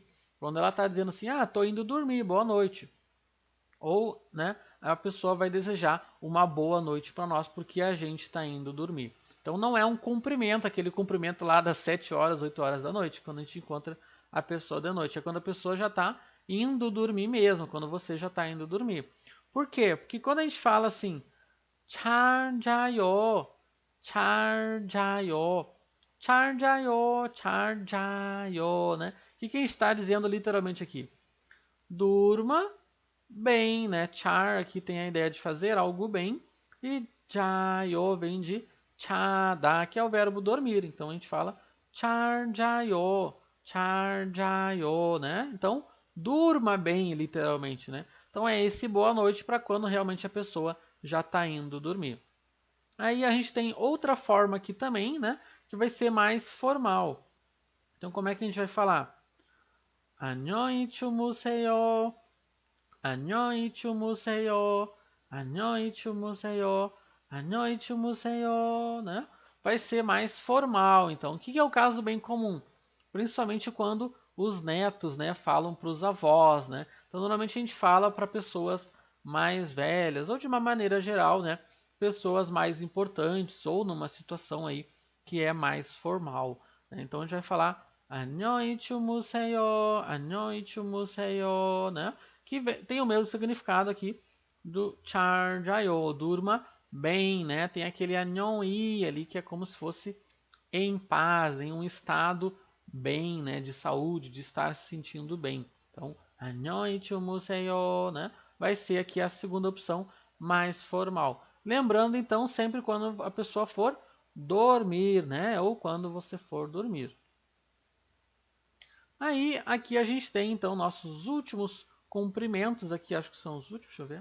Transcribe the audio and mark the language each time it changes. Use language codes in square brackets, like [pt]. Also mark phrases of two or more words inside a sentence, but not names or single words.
[pt] Quando ela está dizendo assim, estou indo dormir, boa noite. Ou, né, a pessoa vai desejar uma boa noite para nós porque a gente está indo dormir. Então não é um cumprimento, aquele cumprimento lá das 7 horas, 8 horas da noite, quando a gente encontra a pessoa de noite. É quando a pessoa já está indo dormir mesmo, quando você já está indo dormir. Por quê? Porque quando a gente fala assim, [ko] 잘 자요, 잘 자요, 잘 자요, 잘 자요, [pt] né? O que a gente está dizendo literalmente aqui? Durma bem, né? Char aqui tem a ideia de fazer algo bem e jayo vem de chada, que é o verbo dormir. Então a gente fala [ko] 잘 자요, [pt] né? Então durma bem, literalmente, né? Então é esse boa noite para quando realmente a pessoa já está indo dormir. Aí a gente tem outra forma aqui também, né? Que vai ser mais formal. Então como é que a gente vai falar? [ko] 안녕히 주무세요. 안녕히 주무세요. 안녕히 주무세요. 안녕히 주무세요, [pt] né? Vai ser mais formal. Então, o que é o caso bem comum? Principalmente quando os netos, né, falam para os avós, né? Então, normalmente a gente fala para pessoas mais velhas ou de uma maneira geral, né, pessoas mais importantes ou numa situação aí que é mais formal. né? Então a gente vai falar [ko] 안녕히 주무세요, 안녕히 주무세요, [pt] né? Que tem o mesmo significado aqui do [ko] 잘 자요, [pt] durma bem, né? Tem aquele 안녕히 ali que é como se fosse em paz, em um estado bem, né, de saúde, de estar se sentindo bem. Então, [ko] 안녕히 주무세요, [pt] né? Vai ser aqui a segunda opção mais formal. Lembrando então sempre quando a pessoa for dormir, né, ou quando você for dormir. Aí aqui a gente tem então nossos últimos cumprimentos aqui, acho que são os últimos, deixa eu ver.